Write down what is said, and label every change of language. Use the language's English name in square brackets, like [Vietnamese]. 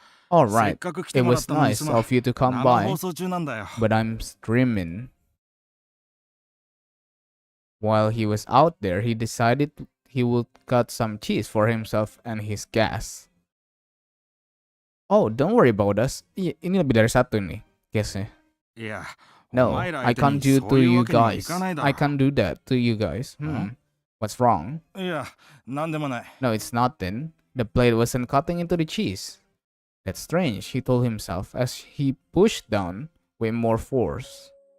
[English] All right, it was nice of you to come by, but I'm streaming. While he was out there, he decided he would cut some cheese for himself and his guests. Oh, don't worry about us. [Indonesian] Ini lebih dari satu nih, guysnya. [English] No, I can't do to you guys. I can't do that to you guys. What's wrong? No, it's nothing. The blade wasn't cutting into the cheese. That's strange, he told himself as he pushed down with more force.